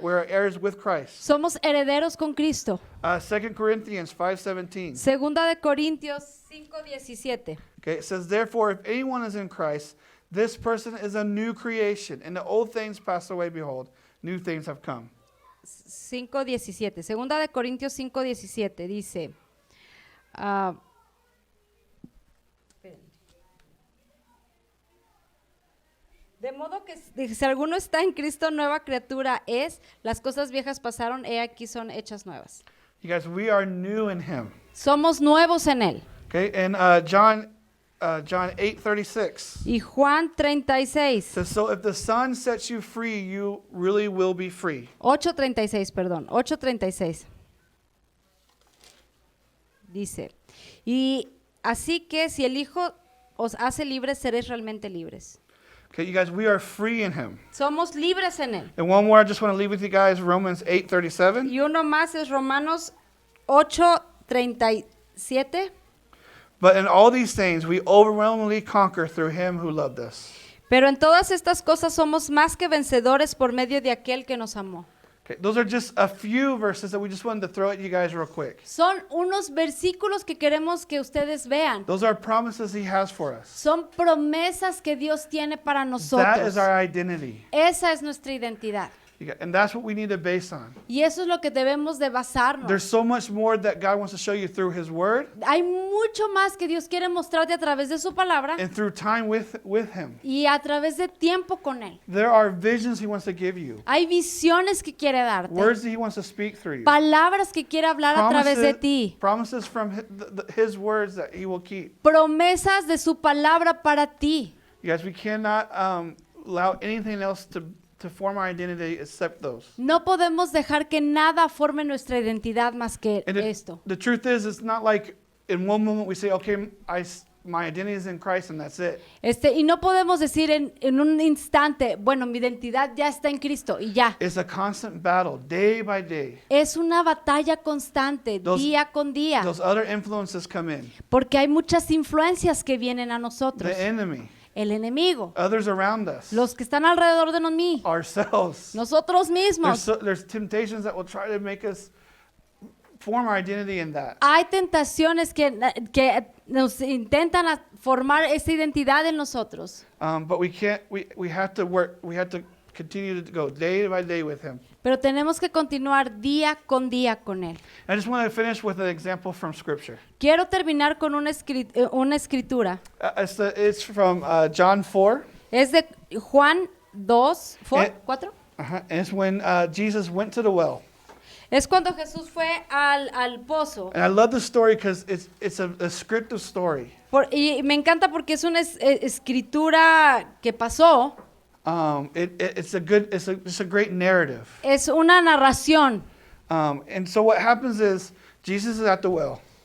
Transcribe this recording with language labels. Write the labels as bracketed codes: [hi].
[en] We are heirs with Christ. [es] Somos herederos con Cristo. [en] 2 Corinthians 5:17. [es] Segunda de Corintios 5:17. [en] Okay, it says, therefore, if anyone is in Christ, this person is a new creation, and the old things pass away, behold, new things have come. [es] 5:17. Segunda de Corintios 5:17 dice, de modo que si alguno está en Cristo, nueva criatura es, las cosas viejas pasaron, he aquí son hechas nuevas. [en] You guys, we are new in him. [es] Somos nuevos en Él. [en] Okay, and John 8:36 [es] Y Juan 36. [en] says, so if the Son sets you free, you really will be free. [es] 8:36, perdón, 8:36. Dice, y así que si el Hijo os hace libres, seréis realmente libres. [en] Okay, you guys, we are free in him. [es] Somos libres en Él. [en] And one more I just want to leave with you guys, Romans 8:37. [es] Y uno más es Romanos 8:37. [en] But in all these things we overwhelmingly conquer through him who loved us. [es] Pero en todas estas cosas somos más que vencedores por medio de aquel que nos amó. [en] Okay, those are just a few verses that we just wanted to throw at you guys real quick. [es] Son unos versículos que queremos que ustedes vean. [en] Those are promises he has for us. [es] Son promesas que Dios tiene para [en] That [es] nosotros. [en] is our identity. [es] Esa es nuestra identidad. [en] And that's what we need to base on. [es] Y eso es lo que debemos de basarnos. [en] There's so much more that God wants to show you through his word [es] Hay mucho más que Dios quiere mostrarte a través de su palabra [en] and through time with him. [es] y a través de tiempo con Él. [en] There are visions he wants to give you. [es] Hay visiones que quiere darte. [en] Words that he wants to speak through you. [es] Palabras que quiere hablar a través de ti. [en] Promises from his words that he will keep. [es] Promesas de su palabra para ti. [en] You guys, we cannot allow anything else to form our identity except those. [es] No podemos dejar que nada forme nuestra identidad más que [en] And [es] esto. [en] the truth is, it's not like in one moment we say, okay, my identity is in Christ and that's it. [es] Y no podemos decir en un instante, bueno, mi identidad ya está en Cristo y ya. [en] It's a constant battle, day by day. [es] Es una batalla constante, [en] Those- [es] día con día, [en] Those other influences come in. [es] porque hay muchas influencias que vienen a nosotros. [en] The enemy, [es] El enemigo, [en] others around us, [es] los que están alrededor de mí, [en] ourselves. [es] nosotros mismos. [en] There's temptations that will try to make us form our identity in that. [es] Hay tentaciones que nos intentan formar esa identidad en nosotros. [en] But we can't. We have to work. We have to continue to go day by day with Him. [es] Pero tenemos que continuar día con Él. [en] I just want to finish with an example from Scripture. [es] Quiero terminar con una escritura. [en] It's from John 4. [es] Es de Juan 2, Eh, 4. [en] And it's when Jesus went to the well. [es] Es cuando Jesús fue al pozo. [en] And I love the story because it's a descriptive story. [es] Y me encanta porque es una escritura que pasó. [en] It's a great narrative. [es] Es una narración. [en] And so what happens is Jesus is at the well,